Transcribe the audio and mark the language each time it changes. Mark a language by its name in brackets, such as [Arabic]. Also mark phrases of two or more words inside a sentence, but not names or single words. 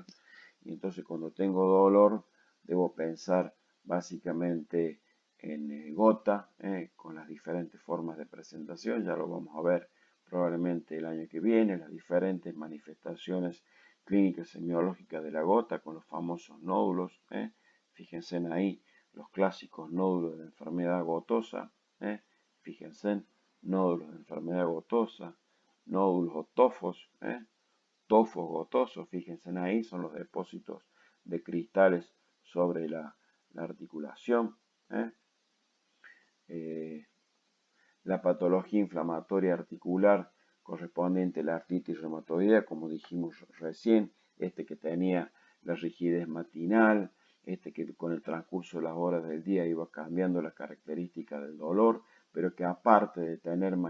[Spanish] Y entonces cuando tengo dolor, debo pensar básicamente en gota, con las diferentes formas de presentación, ya lo vamos a ver probablemente el año que viene, las diferentes manifestaciones clínicas semiológicas de la gota con los famosos nódulos. Fíjense en ahí los clásicos nódulos de enfermedad gotosa. Fíjense en nódulos de enfermedad gotosa, nódulos o tofos, tofos gotosos. Fíjense en ahí, son los depósitos de cristales sobre la articulación. La patología inflamatoria articular correspondiente a la artritis reumatoidea, como dijimos recién, que tenía la rigidez matinal, que con el transcurso de las horas del día iba cambiando la característica del dolor, pero que aparte de tener